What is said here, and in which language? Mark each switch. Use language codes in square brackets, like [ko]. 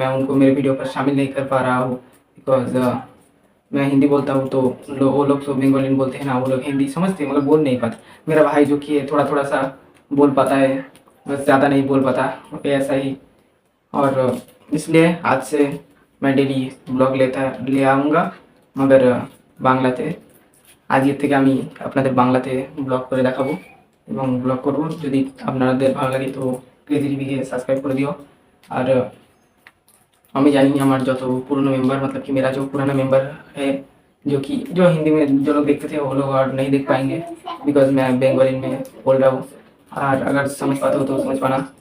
[hi] मैं उनको मेरे वीडियो पर शामिल नहीं कर पा रहा हूँ बिकॉज मैं हिंदी बोलता हूँ। तो वो लोग तो बंगाली में बोलते हैं ना, वो लोग हिंदी समझते हैं मगर बोल नहीं पाते। मेरा भाई जो कि है थोड़ा थोड़ा सा बोल पाता है, बस ज़्यादा नहीं बोल पाता, ऐसा ही। और इसलिए आज से मैं डेली ब्लॉग ले आऊँगा, मगर বাংলাতে। [bn] আজকের থেকে আমি আপনাদের বাংলাতে ব্লগ করে দেখাবো এবং ব্লগ করব। যদি আপনাদের ভালো লাগে তো ক্রেজি টিভিকে সাবস্ক্রাইব করে दियो। [hi] और [bn] আমি জানি আমার যত [hi] पुराना मेंबर, मतलब कि मेरा जो पुराना मेंबर है जो हिंदी में जो लोग देखते थे वो लोग और नहीं देख पाएंगे बिकॉज मैं बंगाली में बोल रहा हूँ। और अगर समझ पाते हो तो समझ पाना।